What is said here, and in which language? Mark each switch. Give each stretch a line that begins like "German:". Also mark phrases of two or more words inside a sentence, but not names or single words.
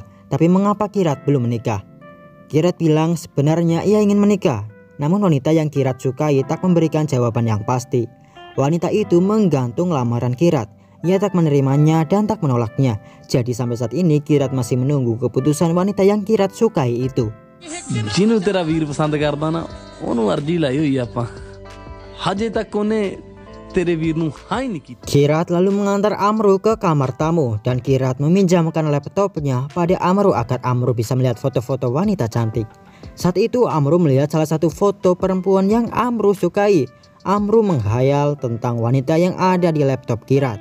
Indonesian: Tapi mengapa Kirat belum menikah? Kirat bilang sebenarnya ia ingin menikah. Namun wanita yang Kirat sukai tak memberikan jawaban yang pasti. Wanita itu menggantung lamaran Kirat. Ia tak menerimanya dan tak menolaknya. Jadi sampai saat ini Kirat masih menunggu keputusan wanita yang Kirat sukai itu.
Punjabi: ਜਿਹਨੂੰ ਤੇਰਾ ਵੀਰ ਪਸੰਦ ਕਰਦਾ ਨਾ ਉਹਨੂੰ ਅਰਜੀ ਲਾਈ ਹੋਈ ਆਪਾਂ ਹਜੇ ਤੱਕ ਉਹਨੇ ਤੇਰੇ ਵੀਰ ਨੂੰ ਹਾਂ ਹੀ ਨਹੀਂ ਕੀਤੀ।
Indonesian: Kirat lalu mengantar Amru ke kamar tamu dan Kirat meminjamkan laptopnya pada Amru agar Amru bisa melihat foto-foto wanita cantik. Saat itu Amru melihat salah satu foto perempuan yang Amru sukai. Amru menghayal tentang wanita yang ada di laptop Kirat.